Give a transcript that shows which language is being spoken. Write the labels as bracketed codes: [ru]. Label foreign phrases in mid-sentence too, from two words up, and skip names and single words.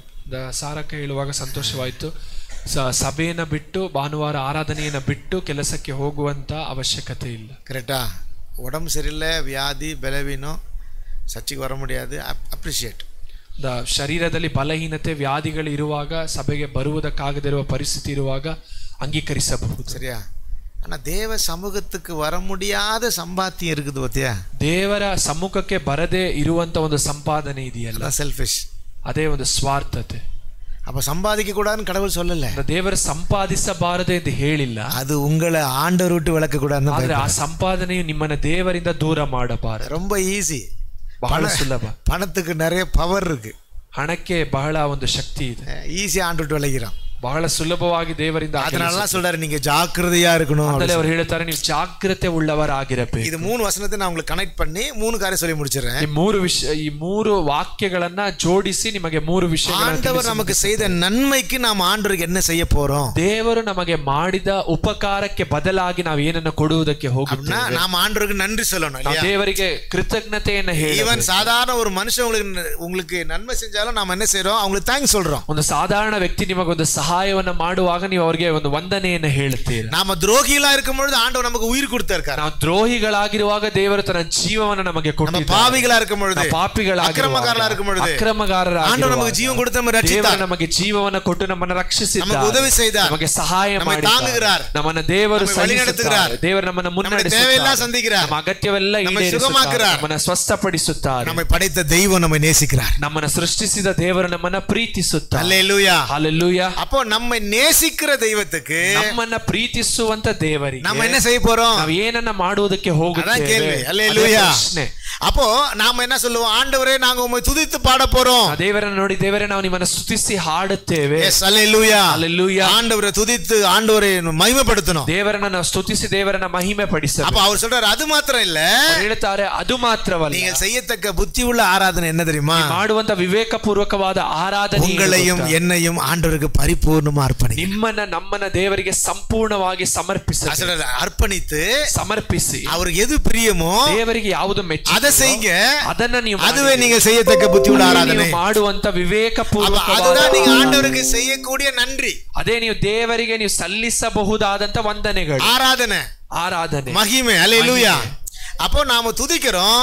[kn] ಸಾರಕ್ಕ ಹೇಳುವಾಗ ಸಂತೋಷವಾಯಿತು. ಸಭೆಯನ್ನು ಬಿಟ್ಟು ಭಾನುವಾರ ಆರಾಧನೆಯನ್ನು ಬಿಟ್ಟು ಕೆಲಸಕ್ಕೆ ಹೋಗುವಂತ ಅವಶ್ಯಕತೆ ಇಲ್ಲ. ಕರೆಕ್ಟಾ? [ta] உடம்பு சரியில்லை, வியாதி, பலவீனம், சர்ச்சுக்கு வர முடியாது, [kn] ಅಪ್ರಿಷಿಯೇಟ್. ಶರೀರದಲ್ಲಿ ಬಲಹೀನತೆ, ವ್ಯಾಧಿಗಳು ಇರುವಾಗ ಸಭೆಗೆ ಬರುವುದಕ್ಕಾಗದಿರುವ ಪರಿಸ್ಥಿತಿ ಇರುವಾಗ ಅಂಗೀಕರಿಸಬಹುದು. ಸರಿಯಾ? [ta] ஆனால் தேவ சமூகத்துக்கு வர முடியாத சம்பாத்தியம் இருக்குது பத்தியா? [kn] ದೇವರ ಸಮ್ಮುಖಕ್ಕೆ ಬರದೇ ಇರುವಂತ ಒಂದು ಸಂಪಾದನೆ ಇದೆಯಲ್ಲ, ಸೆಲ್ಫಿಶ್, ಅದೇ ಒಂದು ಸ್ವಾರ್ಥತೆ. [ta] அப்ப சம்பாதிக்க கூடாதுன்னு கடவுள் சொல்லல. [kn] ದೇವರು ಸಂಪಾದಿಸಬಾರದು ಎಂದು ಹೇಳಿಲ್ಲ. [ta] அது உங்களை ஆண்டவர் விட்டு விலக்க கூடாதுன்னு. [kn] ಆದ್ರೆ ಆ ಸಂಪಾದನೆಯು ನಿಮ್ಮನ್ನ ದೇವರಿಂದ ದೂರ ಮಾಡಬಾರದು. [ta] ரொம்ப ஈஸி, [kn] ಬಹಳ ಸುಲಭ. [ta] பணத்துக்கு நிறைய பவர் இருக்கு, [kn] ಹಣಕ್ಕೆ ಬಹಳ ಒಂದು ಶಕ್ತಿ ಇದೆ. [ta] ஈஸியா ஆண்டு விட்டு விலகிறான், [kn] ಬಹಳ ಸುಲಭವಾಗಿ ದೇವರಿಂದ. [ta] அதனால சொல்றாரு, நீங்க ஜாக்கிரதையா இருக்கணும். [kn] ಅವರು ಹೇಳ್ತಾರೆ, ನೀವು ಜಾಗೃತೆ ಉಳ್ಳವರಾಗಿರಬೇಕು. [ta] இது 3 வசனத்தை நான் உங்களுக்கு கனெக்ட் பண்ணி 3 காரியம் சொல்லி முடிச்சிடுறேன். [kn] ಈ 3 ವಾಕ್ಯಗಳನ್ನ ಜೋಡಿಸಿ ನಿಮಗೆ 3 ವಿಷಯಗಳನ್ನು [ta] ஆண்டவர் நமக்கு செய்த நன்மைக்கு நாம் ஆண்டவருக்கு என்ன செய்ய போறோம்? [kn] ದೇವರು ನಮಗೆ ಮಾಡಿದ ಉಪಕಾರಕ್ಕೆ ಬದಲಾಗಿ ನಾವು ಏನನ್ನು ಕೊಡುವುದಕ್ಕೆ ಹೋಗುತ್ತೇವೆ. [ta] நாம் ಆண்டவருக்கு நன்றி சொல்லணும் இல்லையா? [kn] ದೇವರಿಗೆ ಕೃತಜ್ಞತೆಯನ್ನು ಹೇಳಬೇಕು. [ta] ஈவன் சாதாரண ஒரு மனுஷன் உங்களுக்கு நன்மை செஞ்சாலும் நாம என்ன செய்றோம்? அவங்களுக்கு தேங்க்ஸ் சொல்றோம். [kn] ಒಂದು ಸಾಧಾರಣ ವ್ಯಕ್ತಿ ನಿಮಗೊಂದು ಸಹಾಯವನ್ನು ಮಾಡುವಾಗ ನೀವು ಅವರಿಗೆ ಒಂದು ವಂದನೆಯನ್ನು ಹೇಳುತ್ತೀರಿ. [ta] நாம துரோகிகளா இருக்கும்போது ஆண்டவர் நமக்கு உயிர் கொடுத்திருக்கார். [kn] ನಾವು ದ್ರೋಹಿಗಳಾಗಿರುವಾಗ ದೇವರು ತನ್ನ ಜೀವವನ್ನು ನಮಗೆ ಕೊಟ್ಟಿದ್ದಾನೆ. [ta] நம்ம பாவிகளா இருக்கும்போது, அக்கிரமக்காரரா இருக்கும்போது [kn] ಅಕ್ರಮಗಾರರಾಗಿ [ta] ஆண்டவர் நமக்கு ஜீவன் கொடுத்து நம்ம ரட்சித்தார். [kn] ದೇವರು ನಮಗೆ ಜೀವವನ್ನು ಕೊಟ್ಟು ನಮ್ಮನ್ನು ರಕ್ಷಿಸಿದ್ದಾನೆ, [ta] நமக்கு உதவி செய்தார், [kn] ನಮಗೆ ಸಹಾಯ ಮಾಡಿದ್ದಾನೆ, ನಮ್ಮನ್ನು ದೇವರು [ta] வழிநடத்துகிறார், [kn] ದೇವರು ನಮ್ಮನ್ನು ಮುನ್ನಡೆಸುತ್ತಾರೆ, [ta] தேவையெல்லாம் சந்திக்கிறார், [kn] ನಮ್ಮ ಅಗತ್ಯವೆಲ್ಲ ಈಡೇರಿಸುತ್ತಾರೆ, ನಮ್ಮನ್ನು ಸ್ವಸ್ಥಪಡಿಸುತ್ತಾರೆ. [ta] நம்மை படைத்த தெய்வம் நம்மை நேசிக்கிறார், [kn] ನಮ್ಮನ್ನು ಸೃಷ್ಟಿಸಿದ ದೇವರು ನಮ್ಮನ್ನು ಪ್ರೀತಿಸುತ್ತಾರೆ. [ta] ஹல்லேலூயா, ஹல்லேலூயா. அப்போ நம்ம நேசிக்கிற தெய்வத்துக்கு, [kn] ನಮ್ಮನ್ನ ಪ್ರೀತಿಸುವಂತ ದೇವರಿಗೆ [ta] நம்ம என்ன செய்ய போறோம்? [kn] ನಾವು ಏನನ್ನ ಮಾಡುವುದಕ್ಕೆ ಹೋಗುತ್ತೇವೆ? [ta] ஹல்லேலூயா. அப்போ நாம என்ன சொல்லுவோம்? ஆண்டவரே, நாங்க உம்மை துதித்து பாட போறோம். [kn] ದೇವರನ್ನು ನೋಡಿ, ದೇವರೇ, ನಾವು ನಿಮ್ಮನ್ನು ಸ್ತುತಿಸಿ ಹಾಡುತ್ತೇವೆ. [ta] எஸ், ஹல்லேலூயா, ஹல்லேலூயா. ஆண்டவரை துதித்து ஆண்டவரை மகிமைப்படுத்தணும். [kn] ದೇವರನ್ನ ನಾವು ಸ್ತುತಿಸಿ ದೇವರನ್ನ ಮಹಿಮೆ ಪಡಿಸಬೇಕು. [ta] அப்ப அவர் சொல்றாரு, அது மாத்திரம் இல்ல, [kn] ಹೇಳ್ತಾರೆ, ಅದು ಮಾತ್ರವಲ್ಲ, [ta] நீங்கள் செய்யத்தக்க புத்தி உள்ள ஆராதனை என்ன தெரியுமா? [kn] ಮಾಡುವಂತ ವಿವೇಕಪೂರ್ವಕವಾದ ಆರಾಧನೆ, [ta] உங்களையும் என்னையும் ஆண்டவருக்கு பரிபூர்ணமா அர்ப்பணி, [kn] ನಿಮ್ಮನ್ನ ನಮ್ಮನ್ನ ದೇವರಿಗೆ ಸಂಪೂರ್ಣವಾಗಿ ಸಮರ್ಪಿಸಬೇಕು. [ta] அர்ப்பணித்து [kn] ಸಮರ್ಪಿಸಿ [ta] அவருக்கு எது பிரியமோ [kn] ದೇವರಿಗೆ ಯಾವುದು ಮೆಚ್ಚುಗೆ [ta] அதை செய்யுங்க. [kn] ಅದನ್ನ ನೀವು [ta] அதுவே நீங்கள் செய்யத்தக்க புத்தி உள்ள ஆராதனை. [kn] ಮಾಡುವಂತ ವಿವೇಕಪೂರ್ವಕವಾದ, [ta] அதுதான் நீங்க ஆண்டவருக்கு செய்யக்கூடிய நன்றி. [kn] ಅದೇ ನೀವು ದೇವರಿಗೆ ನೀವು ಸಲ್ಲಿಸಬಹುದಾದಂತ ವಂದನೆಗಳು, ಆರಾಧನೆ, [ta] மகிமை. ஹல்லேலூயா. அப்போ நாம துதிக்கிறோம்,